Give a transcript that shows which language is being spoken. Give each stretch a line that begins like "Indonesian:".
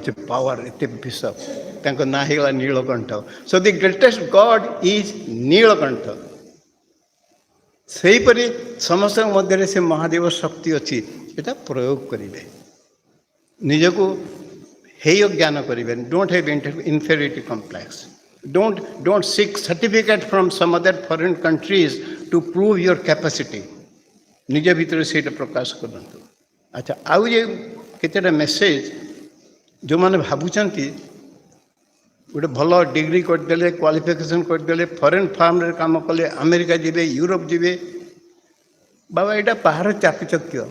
Odia: ସେ ପାୱାର ଏତେ ବିଷ, ତାଙ୍କ ନାଁ ହେଇଗଲା Nilakantha.
English: so the greatest God is
Odia: Nilakantha. ସେହିପରି ସମସ୍ତଙ୍କ ମଧ୍ୟରେ ସେ ମହାଦେବ ଶକ୍ତି ଅଛି। ଏଟା ପ୍ରୟୋଗ କରିବେ, ନିଜକୁ ହେୟ ଜ୍ଞାନ କରିବେନି।
English: Don't have inferiority complex. Don't seek certificate from some other foreign countries to prove your capacity.
Odia: ନିଜ ଭିତରେ ସେଇଟା ପ୍ରକାଶ କରନ୍ତୁ। ଆଚ୍ଛା, ଆଉ ଯେ କେତେଟା ମେସେଜ, ଯେଉଁମାନେ ଭାବୁଛନ୍ତି ଗୋଟେ ଭଲ ଡିଗ୍ରୀ କରିଦେଲେ, କ୍ୱାଲିଫିକେସନ୍ କରିଦେଲେ, ଫରେନ୍ ଫାର୍ମରେ କାମ କଲେ, ଆମେରିକା ଯିବେ, ୟୁରୋପ ଯିବେ, ବାବା ଏଇଟା ବାହାର ଚାକଚକ୍ୟ।